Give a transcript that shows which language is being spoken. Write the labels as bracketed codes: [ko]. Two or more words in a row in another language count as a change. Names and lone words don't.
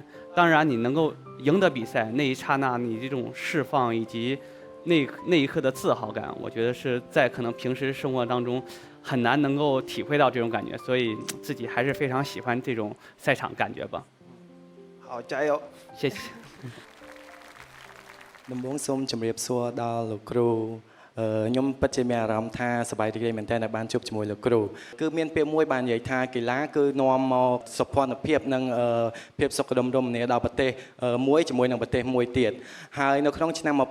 [zh] 当然，你能够赢得比赛那一刹那，你这种释放以及那一刻的自豪感，我觉得是在可能平时生活当中很难能够体会到这种感觉，所以自己还是非常喜欢这种赛场感觉吧。好，加油！谢谢。 [km] ដំបូងសូមជម្រាបសួរដល់លោកគ្រូ ខ្ញុំពិតជាមានអារម្មណ៍ថាសប្បាយរីករាយមែនទែនដែលបានជួបជាមួយលោកគ្រូគឺមានពាក្យមួយបាននិយាយថាកីឡាគឺនាំមកសុភមភាពនិងភាពសុខដុមរមនាដល់ប្រទេសមួយជាមួយនឹងប្រទេសមួយទៀតហើយនៅក្នុងឆ្នាំ